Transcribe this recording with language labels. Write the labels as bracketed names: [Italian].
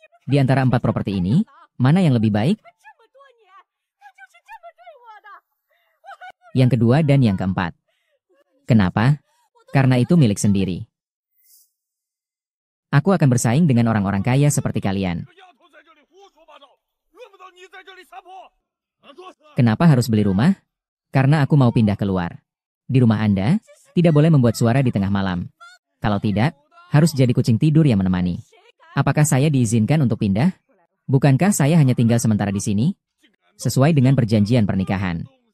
[Indonesian] Di antara 4 properti ini, mana yang lebih baik? [Chinese] 他这么多年，他就是这么对我的。 [Indonesian] Yang kedua dan yang keempat. Kenapa? Karena itu milik sendiri. Aku akan bersaing dengan orang-orang kaya seperti kalian. [Chinese] 这丫头在这里胡说八道，轮不到你在这里撒泼。 [Indonesian] Kenapa harus beli rumah? Karena aku mau pindah keluar. Di rumah Anda, tidak boleh membuat suara di tengah malam. Kalau tidak, harus jadi kucing tidur yang menemani. Apakah saya diizinkan untuk pindah? Bukankah saya hanya tinggal sementara di sini? Sesuai dengan perjanjian pernikahan.